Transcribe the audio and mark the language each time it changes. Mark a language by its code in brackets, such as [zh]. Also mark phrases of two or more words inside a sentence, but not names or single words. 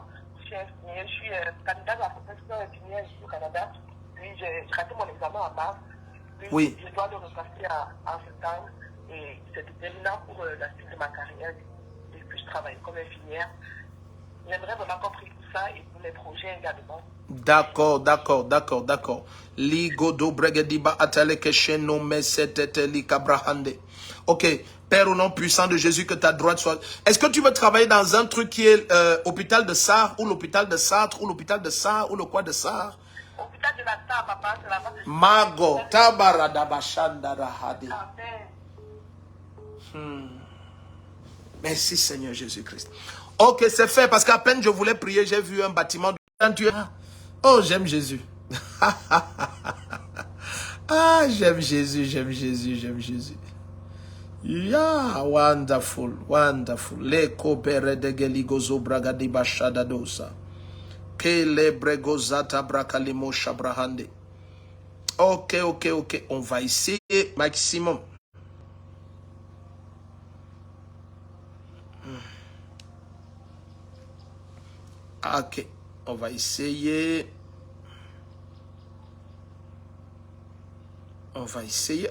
[fr] Je suis candidat à la profession infirmière ici au Canada. Puis j'ai raté mon examen en mars. Puis Oui. je dois le repasser en septembre. Et c'est déterminant pour la suite de ma carrière. Et puis je travaille comme infirmière. J'aimerais vraiment qu'on prie pour ça et pour les projets également. D'accord. Ligo do bregediba atale que cheno me setete li kabrahande. Ok, Père, au nom puissant de Jésus, que ta droite soit... Est-ce que tu veux travailler dans un truc qui est hôpital de Sarre, ou l'hôpital de Sartre, ou l'hôpital de Sarre, ou le quoi de Sarre? Hôpital de la Sarre, papa, c'est la base de... Mago, tabaradabashandarahadi. Amen. Merci Seigneur Jésus-Christ. Ok, c'est fait, parce qu'à peine je voulais prier, j'ai vu un bâtiment. Oh, j'aime Jésus. Ah, j'aime Jésus, j'aime Jésus, j'aime Jésus. [en] Yeah, wonderful, wonderful. Le kopere de geligozo bragadi bashada dosa. Ke le bregozata brakalimo shabrahande. [fr] Ok, ok, ok. On va essayer maximum. Ok, on va essayer. On va essayer.